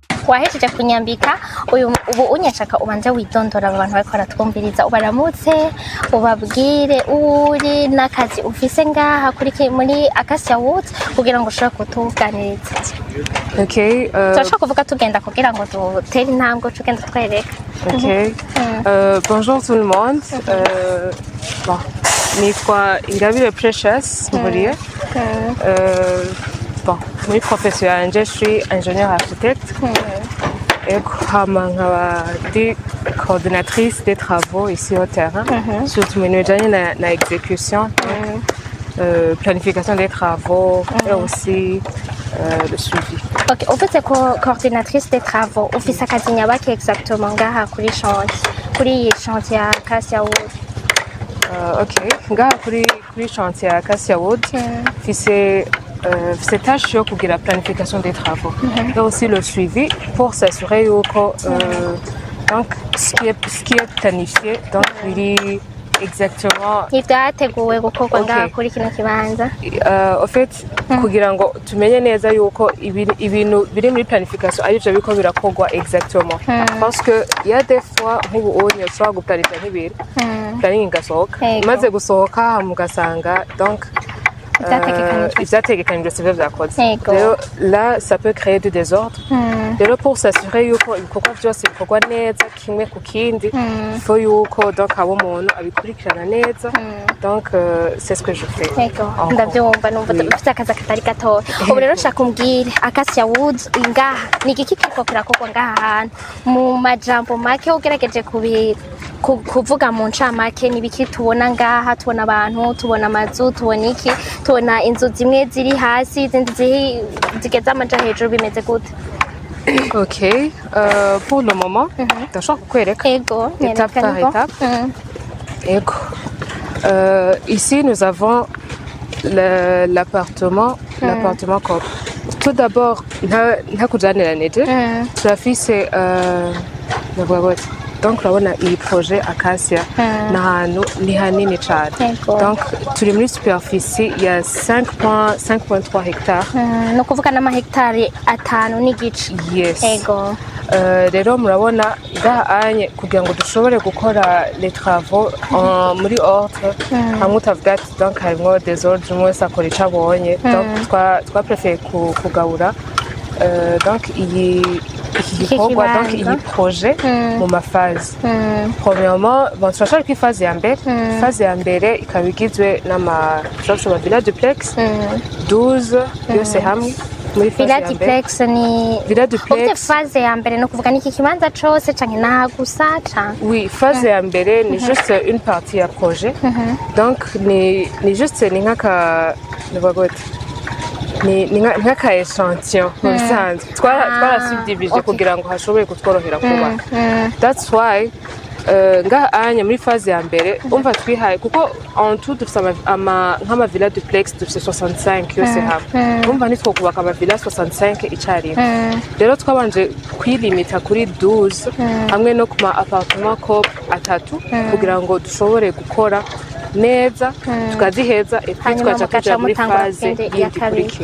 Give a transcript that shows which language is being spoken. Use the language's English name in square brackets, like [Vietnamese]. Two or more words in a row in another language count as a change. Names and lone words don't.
[Rundi] wahejeje kunyambika ubu unyashaka ubanze widondora abantu bariko baratwumviriza ubaramutse ubabwire uri n'akazi ufise ngaha muri Acacia Woods kugira ngo ushobore kutuganiriza. Okay. Turashaka kuvuga tugenda kugira ngo dutere intambwe tugenda twereka. [French] Okay. Bonjour tout le monde. Bon, [Rundi] nitwa Ingabire Precious Mburiye. [French] Bon, [Rundi] muri profession yanje [French] je suis ingénieur architecte. [Rundi] nkaba ndi [French] coordinatrice des travaux ici au terrain, surtout [Rundi] mu bintu bijanye na [French] exécution, planification des travaux et aussi le suivi. Ok, ufite coordinatrice des travaux, [Rundi] ufise akazi nyabaki exactement ngaha kuri chantier ya Acacia Woods? [French] Ok, [Rundi] ngaha kuri chantier ya Acacia Woods, mfise tâche yo kugira [French] planification des travaux et aussi le suivi pour s'assurer yuko donc ce qui est planifié donc biri exactement [Rundi] ivyateguwe gukorwa ngaha kuri kino kibanza. [French] En fait [Rundi] kugira ngo tumenye neza yuko ibintu biri muri planification arivyo biko birakorwa exactement, [French] parce que il y a des fois [Rundi] nk'ubu onye ushobora guplanifia nk'ibintu planning igasohoka imaze gusohoka mugasanga donc ivyategekanijwe sivyo vyakoze. [French] Rero là ça peut créer du désordre. [Rundi] Rero [French] pour s'assurer [Rundi] yuko ibikorwa vyose bikorwa neza kimwe ku kindi, faut yuko donc abo umuntu abikurikirana neza, [French] donc c'est ce que je fais. [Rundi] Ndavyumva numva ufite akazi katari gatoya. Ubu rero nshaka umbwire Acacia Woods ngaha ni igiki kiriko kirakorwa ngaha hantu mu majambo make ugerageje kuvuga mu ncamake n'ibiki tubona ngaha, tubona abantu, tubona amazu, tubona iki, tubona inzu zimwe ziri hasi izindi zigeze amaja hejuru, bimeze gute? [French] Ok, pour le moment [Rundi] ndashaka kukwereka [French] étape par étape. Ici nous avons l'appartement Coop. [Rundi] Tout d'abord ntakujaniraniye turafise donc urabona iyi projet Acacia n'ahantu ni hanini cyane, donc turi muri superficie ya 5.3 hectares, no kuvuga n'amahegitari 5 n'igice. Yes. Rero murabona anye kugira ngo dushobore gukora [French] les travaux [Rundi] muri ordre, hamwe utavuga ati donc harimo désordre, umwe wese akora ico abonye, donc twaprefeye kugabura donc iki gikorwa, donc iyi projet mu mafaze. [French] Premièrement, bon [Rundi] turashaka ko ifaze ya mbere ikaba igizwe n'ama villa duplex 12 yose hamwe. Villa duplex ni phase ya mbere no kuvuga niki kibanza cose canke naha gusa canke? Oui, phase ya mbere ni [French] juste une partie [Rundi] ya projet, donc ni juste ni nkaka nk'aka échantillon mu bisanzwe twarasubdivisé kugira ngo hashobore kutworohera kubaka. [English] That's why [Rundi] ngaha anye muri phase ya mbere umva twihaye kuko [French] en tout [Rundi] dufise nk'ama villa duplex dufise 65 yose hamwe, umva nitwo kubaka ama villa 65 icarimwe. Rero twabanje kwilimita kuri 12 hamwe no kuma appartement Coop 3 kugira ngo dushobore gukora neza tukaziheza tukaja kuja muri phase y'ikurikira.